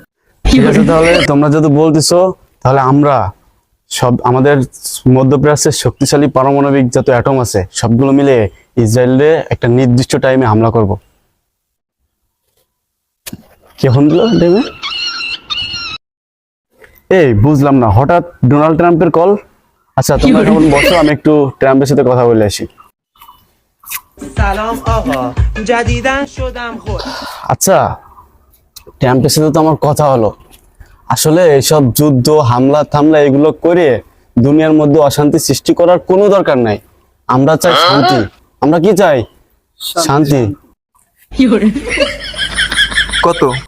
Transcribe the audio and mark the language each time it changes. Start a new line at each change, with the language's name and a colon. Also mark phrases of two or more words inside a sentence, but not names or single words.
Bangla: ঠিক আছে, তাহলে তোমরা যদি বলতেছো তাহলে আমরা সব আমাদের মধ্যপ্রাচ্যের শক্তিশালী পারমাণবিক যত অ্যাটম আছে সবগুলো মিলে ইসরায়েলে একটা নির্দিষ্ট টাইমে হামলা করব। কেমন দিল টাইমে? এই বুঝলাম না, হঠাৎ ডোনাল্ড ট্রাম্পের কল। আচ্ছা তোমরা এখন বসো, আমি একটু ট্রাম্পের সাথে কথা বলে আসি। سلام آقا جدیدن شدم خود আচ্ছা, ট্রাম্পের সাথে তো আমার কথা হলো। আসলে এইসব যুদ্ধ হামলা থামলা এগুলো করে দুনিয়ার মধ্যে অশান্তি সৃষ্টি করার কোনো দরকার নাই। আমরা চাই শান্তি। আমরা কি চাই? শান্তি। কত?